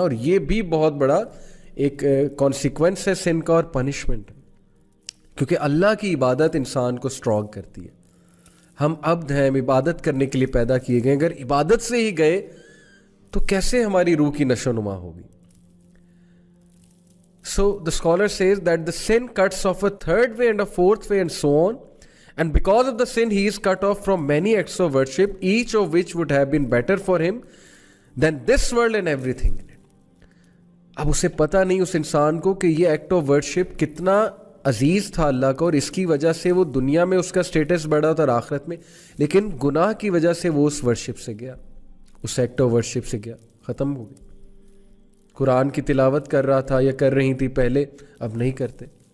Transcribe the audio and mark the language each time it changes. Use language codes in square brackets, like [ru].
[hi] और ये भी बहुत बड़ा एक कॉन्सिक्वेंस है सिन का और पनिशमेंट, क्योंकि अल्लाह की इबादत इंसान को स्ट्रॉन्ग करती है। हम अब्द हैं, हम इबादत करने के लिए पैदा किए गए, अगर इबादत से ही गए तो कैसे हमारी रूह की नशोनुमा होगी। [en] So the scholar says that the sin cuts off a third way and a fourth way and so on, and because of the sin he is cut off from many acts of worship, each of which would have been better for him than this world and everything in it. [hi] अब उसे पता नहीं उस इंसान को कि ये act of worship कितना अजीज था अल्लाह को, और इसकी वजह से वो दुनिया में उसका स्टेटस बढ़ा था और आखिरत में, लेकिन गुनाह की वजह से वो उस वर्शिप से गया, उस एक्ट ऑफ वर्शिप से गया, ख़त्म हो गई। कुरान की तिलावत कर रहा था या कर रही थी पहले, अब नहीं करते।